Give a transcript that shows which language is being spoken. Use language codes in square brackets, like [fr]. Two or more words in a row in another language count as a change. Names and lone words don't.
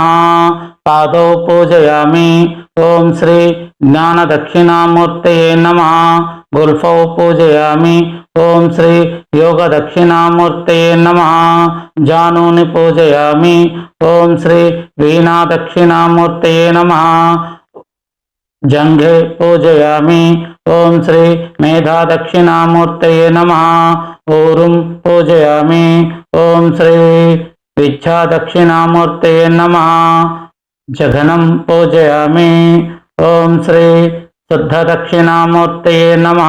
[sa] పాదౌ పూజయామి. ఓం శ్రీ జ్ఞాన దక్షిణామూర్తయే నమః. గుల్ఫౌ పూజయామి. ఓం శ్రీ యోగ దక్షిణామూర్తయే నమః. జానూని పూజయామి. ఓం శ్రీ వీణా దక్షిణామూర్తయే నమః. जंघे पूजयामि। ओम श्री मेधा दक्षिणामूर्तये नमः। ऊरुं पूजयामि। ओम श्री विद्या दक्षिणामूर्तये नमः। जघनं पूजयामि। ओम श्री शुद्ध दक्षिणामूर्तये नमः।